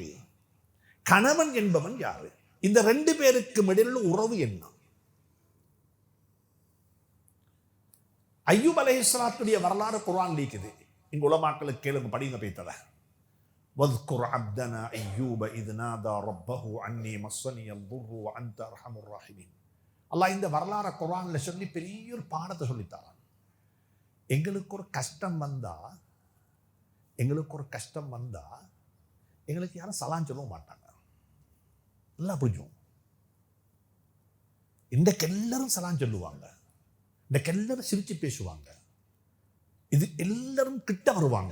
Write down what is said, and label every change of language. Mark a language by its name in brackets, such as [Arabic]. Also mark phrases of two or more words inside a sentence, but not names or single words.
[Tamil] கணவன் என்பவன் யாரு? இந்த 2 பேருக்கு இடையில உறவு என்ன? அய்யூப் அலைஹிஸ்ஸலாத்துடைய வரலாறு குர்ஆன்ல இருக்குது. இங்க உலமாக்களுக்கு கேளுங்க, படிங்க பேத்தத. [Arabic] واذكر عبدنا أيوب إذ نادى ربه أني مسني الضر وانت ارحم الراحمين. [Tamil] அல்லாஹ் இந்த வரலாறு குர்ஆன்ல சொல்லி பெரிய ஒரு பாடத்தை சொல்லித்தாரான். எங்களுக்கு ஒரு கஷ்டம் வந்தா எங்களுக்கு யாரும் சலாம் சொல்ல மாட்டாங்க. நல்லா புரிஞ்சும். இன்றைக்கு எல்லாரும் சலாம் சொல்லுவாங்க, இன்றைக்கு எல்லாரும் சிரிச்சு பேசுவாங்க, இது எல்லாரும் கிட்ட வருவாங்க.